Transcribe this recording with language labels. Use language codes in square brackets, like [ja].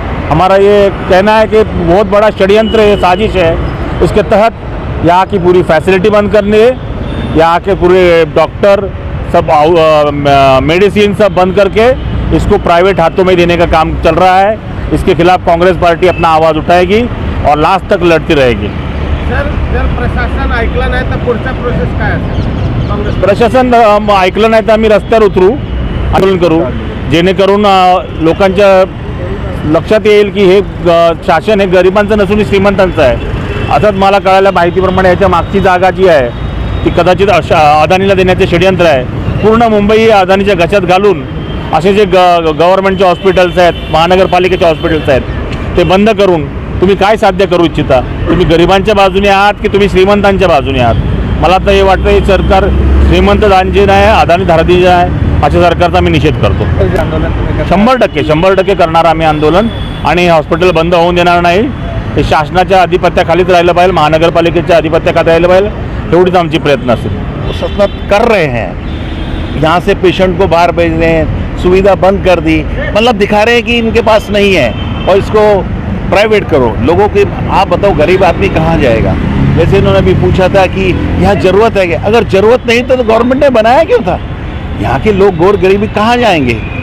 [hi] हमारा ये कहना है कि बहुत बड़ा षड्यंत्र है, साजिश है। उसके तहत यहाँ की पूरी फैसिलिटी बंद करनी है, यहाँ के पूरे डॉक्टर सब मेडिसिन सब बंद करके इसको प्राइवेट हाथों में देने का काम चल रहा है। इसके खिलाफ कांग्रेस पार्टी अपना आवाज़ उठाएगी और लास्ट तक लड़ती रहेगी। [mr] सर, जर प्रशासन ऐकलं नाही तर पुढचा प्रोसेस काय असेल? काँग्रेस प्रशासन ऐकलं नाही तर आम्ही रस्त्यावर उतरू, आंदोलन करू, जेणेकरून लोकांच्या लक्षात येईल की हे शासन हे गरिबांचं नसून श्रीमंतांचं आहे। असंच मला कळायला माहितीप्रमाणे याच्या मागची जागा जी आहे ती कदाचित अदानीला देण्याचे षड्यंत्र आहे। पूर्ण मुंबई अदानीच्या घशात घालून असे जे गव्हर्नमेंटचे हॉस्पिटल्स आहेत, महानगरपालिकेचे हॉस्पिटल्स आहेत, ते बंद करून तुम्ही काय साध्य करू इच्छिता? तुम्ही गरिबांच्या बाजूने आहात की तुम्ही श्रीमंतांच्या बाजूने आहात? मला तर हे वाटतं हे सरकार श्रीमंत जे नाही, अदानी धारती जे आहे, अशा सरकारचा आम्ही निषेध करतो। 100% करणार आम्ही आंदोलन, आणि हॉस्पिटल बंद होऊन देणार नाही। हे शासनाच्या अधिपत्याखालीच राहिलं पाहिजे, महानगरपालिकेच्या अधिपत्याखाली राहिलं पाहिजे, एवढीच आमची प्रयत्न असेल। [hi] सतत कर रहे हैं, यहाँ से पेशेंट को बाहर भेज रहे हैं, सुविधा बंद कर दी, मतलब दिखा रहे हैं कि इनके पास नहीं है और इसको प्राइवेट करो। लोगों की आप बताओ गरीब आदमी कहाँ जाएगा? जैसे इन्होंने भी पूछा था कि यहाँ ज़रूरत है क्या? अगर ज़रूरत नहीं तो गवर्नमेंट ने बनाया क्यों था? यहाँ के लोग गौर गरीबी कहाँ जाएंगे?